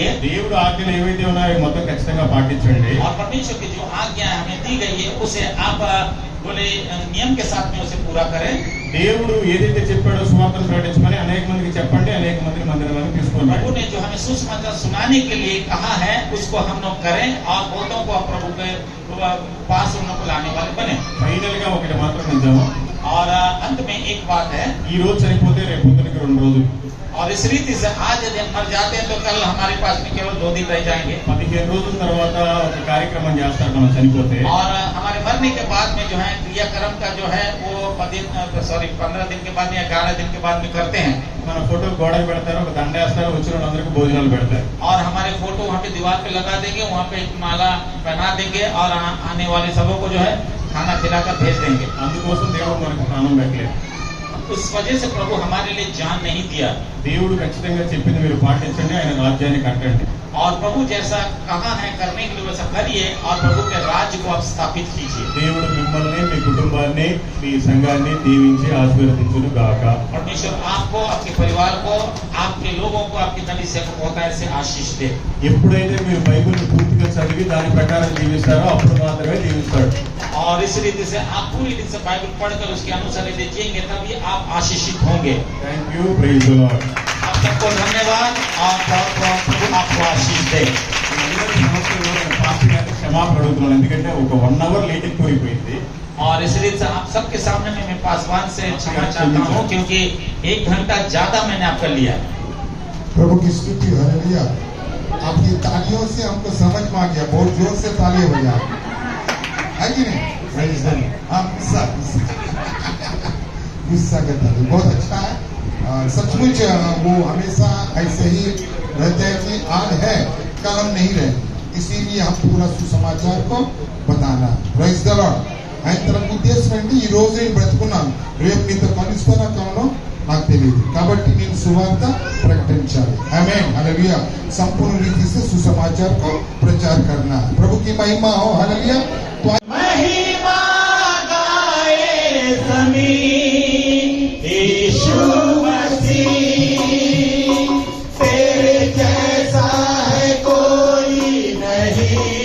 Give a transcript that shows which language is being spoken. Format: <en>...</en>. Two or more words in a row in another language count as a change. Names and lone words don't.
<te>దేవుడు ఆజ్ఞలు ఏవైతే ఉన్నాయో మొత్తం ఖచ్చితంగా పాటించండి.</te> <hi>और परमेश्वर की जो आज्ञा हमें दी गई है उसे आप बोले नियम के साथ में उसे पूरा करें.</hi> <te>దేవుడు ఏదైతే చెప్పాడో సువార్తను ప్రకటించమని అనేక మందికి చెప్పండి, అనేక మందిని మందిరానికి తీసుకోండి.</te> <hi>प्रभु ने जो हमें सुसमाचार सुनाने के लिए कहा है उसको हम लोग करें और बहुतों को प्रभु के पास उन लोग को लाने वाले बने.</hi> <te>ఫైనల్ గా ఒకటి మాత్రం నిజము,</te> <hi>और अंत में एक बात है,</hi> <te>ఈ రోజు చనిపోతే రేపు పొద్దునకి 2 రోజులు.</te> <hi>और इस रीति से आज यदि हम मर जाते हैं तो कल हमारे पास में केवल 2 दिन रह जाएंगे.</hi> <te>15 రోజుల తర్వాత ఒక కార్యక్రమం చేస్తారు మనం చనిపోతే.</te> <hi>और हमारे मरने के बाद में जो है क्रियाक्रम का जो है वो 15 दिन के बाद या 11 दिन के बाद में करते हैं.</hi> <te>మన ఫోటో గోడకు పెడతారు, ఒక దండ వేస్తారు, వచ్చిన వాళ్ళందరికీ భోజనాలు పెడతారు.</te> <hi>और हमारे फोटो वहाँ पे दीवार पे लगा देंगे, वहाँ पे एक माला पहना देंगे और आने वाले सबों को जो है खाना खिलाकर भेज देंगे.</hi> <te>అందుకోసం దేవుడు మనకు ప్రాణం పెట్టలేదు.</te> <hi>उस वजह से प्रभु हमारे लिए जान नहीं दिया.</hi> <te>దేవుడు ఖచ్చితంగా చెప్పింది మీరు పాటించండి, ఆయన రాజ్యాన్ని కట్టండి.</te> <hi>और प्रभु जैसा कहा है करने के लिए वैसा करिए और प्रभु के राज्य को आप स्थापित कीजिए.</hi> <te>దేవుడు మిమ్మల్ని, మీ కుటుంబాన్ని, మీ సంఘాన్ని దీవించి ఆశీర్వదించును గాక.</te> <hi>परमेश्वर आपको, आपके परिवार को, आपके लोगों को, आपकी नवी सेवक होता है से आशीष दे.</hi> <te>ఎప్పుడైతే మీరు బైబిల్ని పూర్తిగా చదివి దాని ప్రకారం జీవిస్తారో అప్పుడు మాత్రమే జీవిస్తాడు.</te> <hi>और इस रीति से आप पूरी रीति से बाइबल पढ़कर उसके अनुसार यदि जिएंगे तभी आप आशीषित होंगे.</hi> <en>Thank you, praise the Lord.</en> <hi>आप सबको धन्यवाद और प्रभु आपको आशीष दे.</hi> <te>పాస్టర్ గారికి క్షమాపణ అడుగుతున్నాను, ఎందుకంటే ఒక 1</te> <en>hour late</en> <te>ఎక్కువైపోయింది.</te> <hi>और इस रीति से आप सबके सामने में मैं पासवान से क्षमा चाहता हूँ क्योंकि 1 घंटा ज्यादा मैंने आपका लिया. प्रभु की स्तुति हालेलुया. आपकी तालियों से हमको समझ में आ गया, बहुत जोर से ताली हो जाए, है कि नहीं?</hi> <en>Praise the Lord.</en> <hi>हाँ, गुस्सा करता है, बहुत अच्छा है. सचमुच वो हमेशा ऐसे ही रहते हैं कि आज है कल हम नहीं रहे, इसीलिए हम पूरा सुसमाचार को बताना.</hi> <en>Praise the Lord.</en> <te>ఆయన తన ఉద్దేశం ఏంటి, ఈ రోజు నేను బ్రతుకున్నాను, రేపు నీతో కలుస్తానా కానో నాకు తెలియదు, కాబట్టి నేను సువార్త ప్రకటించాలి. ఆమేన్,</te> <hi>हालेलुया. संपूर्ण रीति से सुसमाचार को प्रचार करना. प्रभु की महिमा हो, हालेलुया. तो महिमा गाए ज़मीन यीशु मसीह, तेरे जैसा है कोई नहीं.</hi>